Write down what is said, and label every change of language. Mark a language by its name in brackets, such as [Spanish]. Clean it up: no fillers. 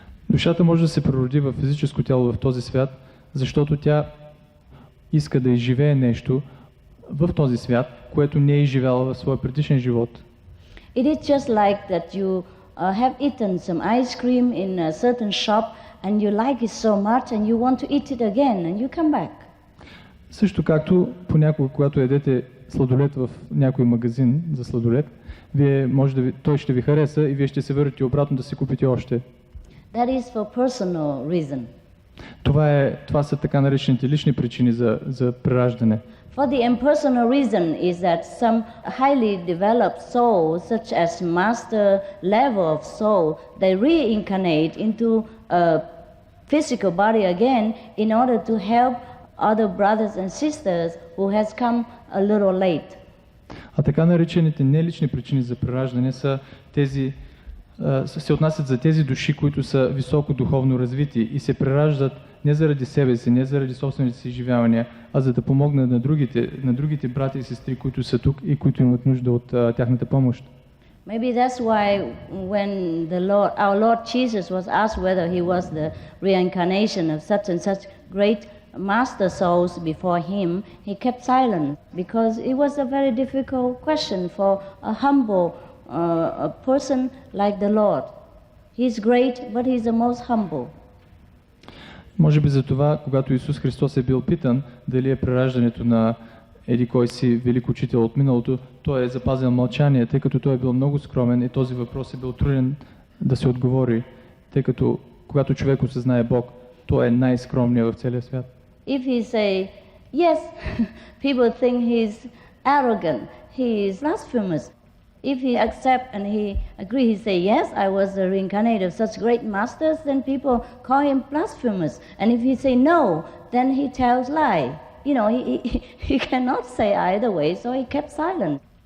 [Bulgarian] Душата може да се прероди в физическо тяло в този свят, защото тя иска да изживее нещо в този свят, което не е изживяла в своя предишен живот. [English] It is just like that you have eaten some ice cream in a certain shop and you like it so much and you want to eat it again and you come back. [Bulgarian] Също както понякога, когато ядете сладолед в някой магазин за сладолед, той ще ви хареса и вие ще се върнете обратно да си купите още. [English] That is for personal reason. [Bulgarian] Това са така наречените лични причини за прераждане. [English] For the impersonal reason is that some highly developed souls, such as master level of soul, they reincarnate into physical body again in order to help other brothers and sisters who has come a little late. [Bulgarian] А така наречените нелични причини за прераждане са тези, се отнасят за тези души, които са високо духовно развити и се прераждат не заради себе си, не заради собствените си изживявания, а за да помогнат на другите брати и сестри, които са тук и които имат нужда от тяхната помощ. [English] Maybe that's why when our Lord Jesus was asked whether he was the reincarnation of such and such great master souls before him, he kept silent because it was a very difficult question for a humble a person like the Lord. He's great, but he's the most humble. [Bulgarian] Може би за това, когато Исус Христос е бил питан дали е прераждането на еди кой си велик учител от миналото, той е запазил мълчание, тъй като той е бил много скромен и този въпрос е бил труден да се отговори, тъй като когато човек осъзнае Бог, той е най-скромният в целия свят. [English] If he say yes, people think he's arrogant, he is blasphemous. If he accept and he agree, he say yes, I was the reincarnate of such great masters, then people call him blasphemous. And if he say no, then he tells lie. You know, he cannot say either way, so he kept silent.